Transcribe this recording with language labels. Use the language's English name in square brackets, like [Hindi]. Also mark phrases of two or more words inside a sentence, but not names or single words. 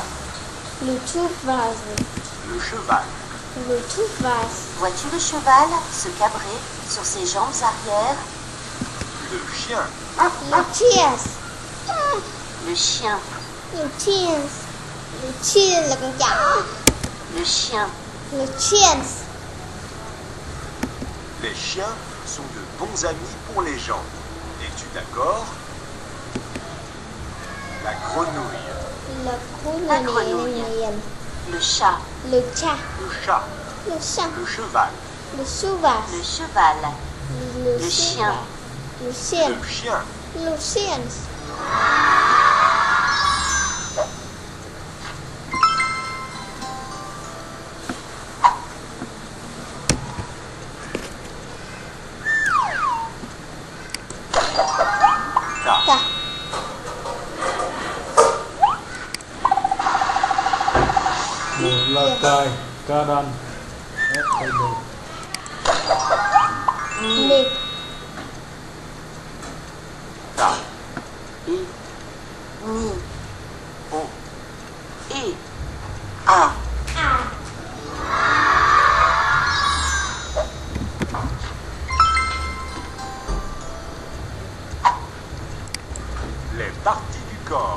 [French] Le cheval. Le cheval. Le cheval. Vois-tu le cheval se cabrer sur ses jambes arrière? Le chien. Le chien. Le chien. Le chien. Le chien [Vietnamese] là con chó. [French] Le chien. Le chien. Les chiens sont de bons amis pour les gens. Es-tu d'accord? La grenouille. La grenouille. Le chat. Le chat. Le chat. Le chat. Le cheval. Le cheval. Le cheval. Le chien. Le chien. Le chien. Le chien. Ta. [Vietnamese] Một là cài, ca đàn. Nè. Ta. I. Ni. O. Et. A. [French] Les parties du corps.